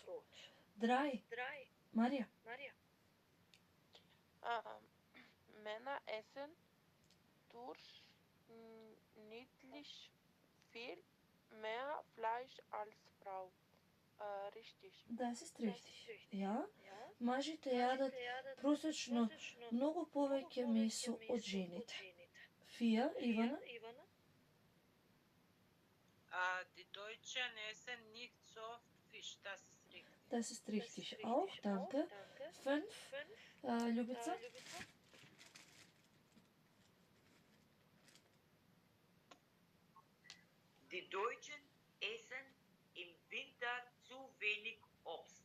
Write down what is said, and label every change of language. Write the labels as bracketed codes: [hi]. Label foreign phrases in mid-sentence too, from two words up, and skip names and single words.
[de] 3. Maria. Männer essen durchschnittlich viel mehr Fleisch als Frau. Richtig. Das ist richtig. Ja? [mk] Мажите јадат просечно многу повеќе месо од жените. [de] 4. Ивана. Die Deutschen essen nicht so oft Fisch. Das ist richtig. Auch, danke. 5. Ljubica. Die Deutschen essen im Winter zu wenig Obst.